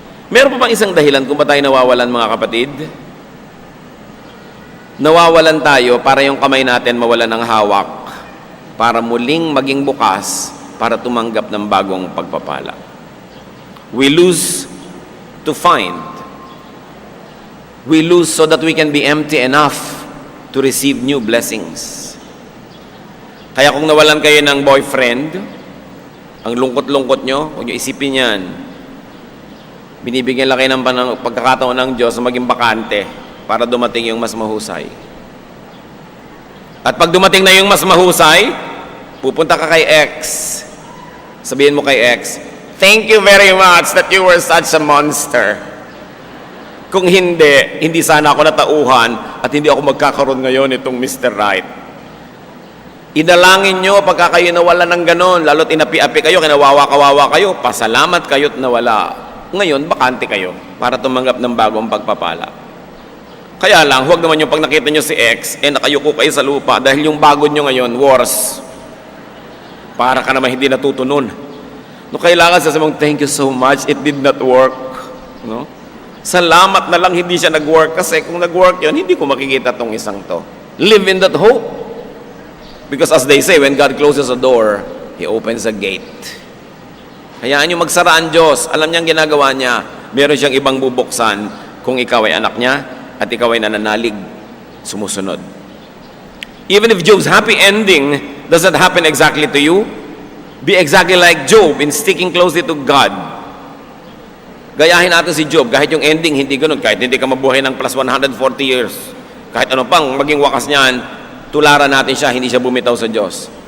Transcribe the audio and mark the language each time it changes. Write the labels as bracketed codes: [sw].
[tl] Meron pa bang isang dahilan kung ba tayo nawawalan, mga kapatid? Nawawalan tayo para yung kamay natin mawalan ng hawak, para muling maging bukas, para tumanggap ng bagong pagpapala. [en] We lose to find. We lose so that we can be empty enough to receive new blessings. [tl] Kaya kung nawalan kayo ng boyfriend, ang lungkot-lungkot nyo, huwag nyo isipin yan. Binibigyan lang kayo ng pagkakataon ng Diyos na maging bakante para dumating yung mas mahusay. At pag dumating na yung mas mahusay, pupunta ka kay X. Sabihin mo kay [en] X, "Thank you very much that you were such a monster. [tl] Kung hindi sana ako natauhan at hindi ako magkakaroon ngayon itong Mr. Right." Idalangin nyo pagka kayo nawala ng ganon, lalo't inapi-api kayo, kinawawa-kawawa kayo, pasalamat kayo't nawala. Ngayon, bakante kayo para tumanggap ng bagong pagpapala. Kaya lang, huwag naman yung pag nakita nyo si X, nakayuko kayo sa lupa dahil yung bago nyo ngayon, worse. Para ka naman hindi natutunon. [en] No, [tl] kailangan sasabihin mong, [en] "Thank you so much, it did not work." No? [tl] Salamat na lang hindi siya nag-work kasi kung nag-work yun, hindi ko makikita tong isang to. [en] Live in that hope. Because as they say, when God closes a door, He opens a gate. [tl] Hayaan nyo magsara ang Diyos. Alam niyang ginagawa niya. Meron siyang ibang bubuksan kung ikaw ay anak niya at ikaw ay nananalig, sumusunod. [en] Even if Job's happy ending doesn't happen exactly to you, be exactly like Job in sticking closely to God. [tl] Gayahin natin si Job, kahit yung ending hindi ganun, kahit hindi ka mabuhay ng plus 140 years, kahit ano pang maging wakas niyan, tularan natin siya, hindi siya bumitaw sa Diyos.